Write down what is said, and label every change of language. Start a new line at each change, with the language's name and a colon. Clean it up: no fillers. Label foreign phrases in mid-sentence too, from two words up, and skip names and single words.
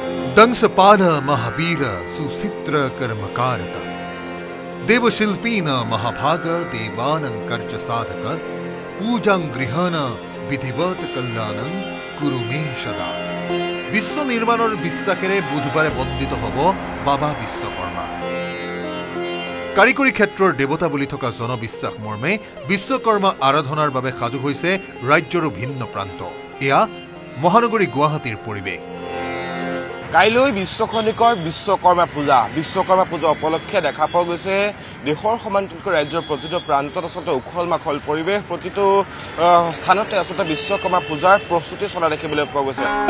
Sanskrit: दंसपाल महावीर सुचित्र कर्मकारक देवशिल्पीन महाभाग देवानंकर्ज साधक पूजां गृहन विधिवत कल्याणं कुरु मे सदा।
Assamese: বিশ্ব নিৰ্মাণৰ বিশ্বাসেৰে বুধবাৰে বন্দিত হ'ব বাবা বিশ্বকৰ্মা। কাৰিকৰী ক্ষেত্ৰৰ দেৱতা বুলি থকা জনবিশ্বাস মৰ্মে বিশ্বকৰ্মা আৰাধনাৰ বাবে সাজু হৈছে ৰাজ্যৰ ভিন্ন প্ৰান্ত। এয়া মহানগৰী গুৱাহাটীৰ পৰিৱেশ। কাইলৈ বিশ্বখনিকৰ বিশ্বকৰ্মা পূজা উপলক্ষে দেখা পোৱা গৈছে দেশৰ সমান্তৰালকৈ ৰাজ্যৰ প্ৰতিটো প্ৰান্তত আচলতে উখল মাখল পৰিৱেশ, প্ৰতিটো স্থানতে আচলতে বিশ্বকৰ্মা পূজাৰ প্ৰস্তুতি চলা দেখিবলৈ পোৱা গৈছে।